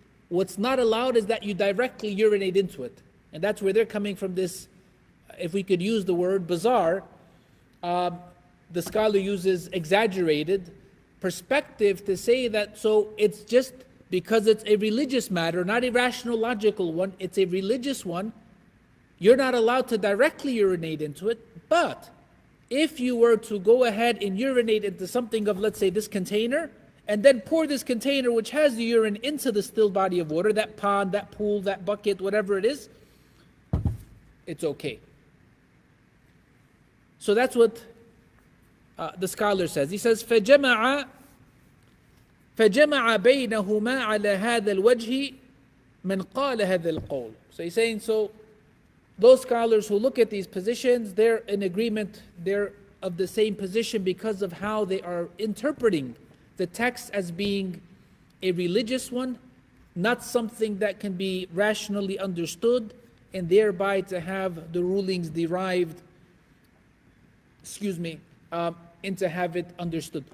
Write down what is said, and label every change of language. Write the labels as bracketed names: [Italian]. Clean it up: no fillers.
[English] What's not allowed is that you directly urinate into it. And that's where they're coming from this, if we could use the word bizarre, the scholar uses exaggerated perspective to say that, so it's just because it's a religious matter, not a rational, logical one, it's a religious one, you're not allowed to directly urinate into it. But if you were to go ahead and urinate into something of, let's say, this container, and then pour this container which has the urine into the still body of water, that pond, that pool, that bucket, whatever it is, it's okay. So that's what the scholar says. He says, [Arabic] فَجَمَعَ بَيْنَهُمَا عَلَى هَذَا الْوَجْهِ مَنْ قَالَ هَذَا الْقَوْلِ. [English] So he's saying, so those scholars who look at these positions, they're in agreement, they're of the same position because of how they are interpreting the text as being a religious one, not something that can be rationally understood, and thereby to have the rulings derived, and to have it understood.